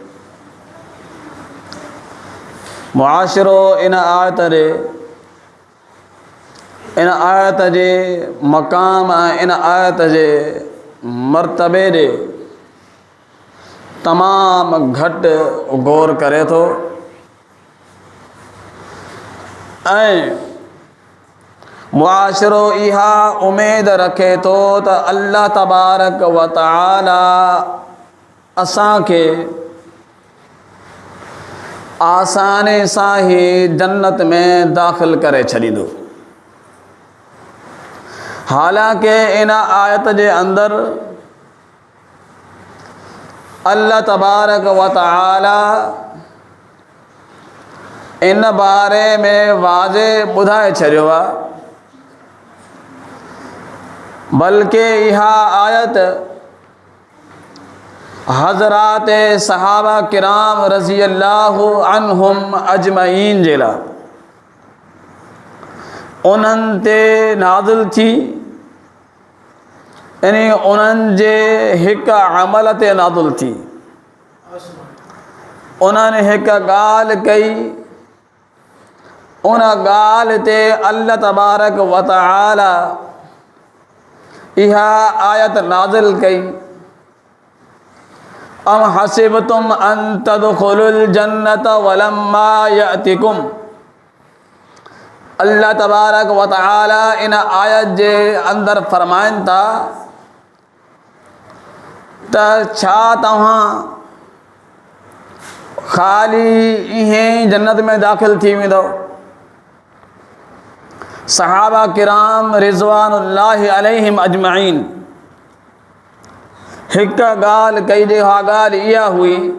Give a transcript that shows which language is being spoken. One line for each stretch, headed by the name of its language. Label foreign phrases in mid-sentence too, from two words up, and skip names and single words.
Sindhi: मुआशिरो इन आयत जे मक़ाम इन आयत जे मर्तबे ॾे तमाम घटि गौर करे थो ऐं मुआशिरो इहा उमेद रखे थो त
Arabic: الله تبارك وتعالى
Sindhi: असांखे आसानी सां ही जन्नत में दाख़िल करे छॾींदो। हालांकि इन आयत जे अंदरि
Arabic: الله تبارك وتعالى
Sindhi: इन बारे में वाज़े ॿुधाए छॾियो आहे, बल्कि इहा आयत हज़रात सहाबा किराम
Arabic: رضي الله عنهم أجمعين
Sindhi: जे लाइ उन्हनि ते नाज़िल थी, यानी उन्हनि जे हिकु अमल ते नाज़िल थी। उन्हनि हिकु ॻाल्हि कई उन ॻाल्हि ते
Arabic: الله تبارك وتعالى
Sindhi: इहा आयत नाज़िल कई,
Arabic: أم حسبتم أن تدخلوا الجنة ولما يأتكم. الله تبارك وتعالى
Sindhi: इन आयत जे अंदर फरमाइनि था त छा तव्हां ख़ाली ईअं जन्नत में दाख़िल थी वेंदव? सहाबा किराम
Arabic: رضوان الله عليهم أجمعين
Sindhi: हिक ॻाल्हि कई, जेहा ॻाल्हि इहा हुई